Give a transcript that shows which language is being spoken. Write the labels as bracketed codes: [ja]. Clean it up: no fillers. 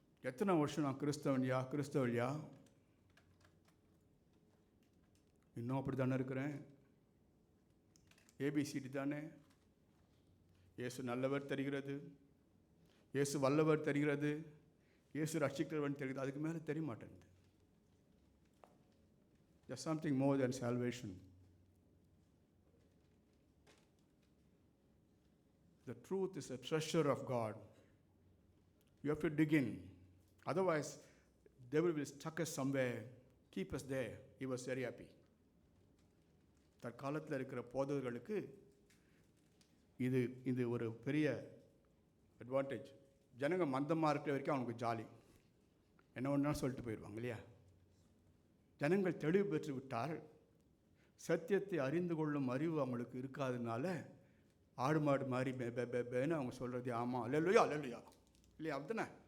[ta] எத்தனை வருஷம் நான் கிறிஸ்தவன்யா இன்னும் அப்படி தானே இருக்கிறேன். ஏபிசிடி தானே. இயேசு நல்லவர் தெரிகிறது, இயேசு வல்லவர் தெரிகிறது, இயேசு ரட்சிக்கிறவன் தெரிகிறது. அதுக்கு மேலே தெரிய மாட்டேங்குது. [en] There's something more than salvation. The truth is a treasure of God. You have to dig in. Otherwise, devil will stuck us somewhere, keep us there. He was very happy. [ta] தற்காலத்தில் இருக்கிற போதகர்களுக்கு இது ஒரு பெரிய அட்வான்டேஜ். ஜனங்க மந்தமாக இருக்கிற வரைக்கும் அவனுக்கு ஜாலி, என்ன ஒன்றா சொல்லிட்டு போயிடுவாங்க இல்லையா. ஜனங்கள் தெளிவு பெற்று விட்டால், சத்தியத்தை அறிந்து கொள்ளும் அறிவு அவங்களுக்கு இருக்காதனால ஆடு மாடு மாதிரி பேன்னு அவங்க சொல்கிறது ஆமாம் அல்லேலூயா அல்லேலூயா இல்லையா. அப்படிதானே.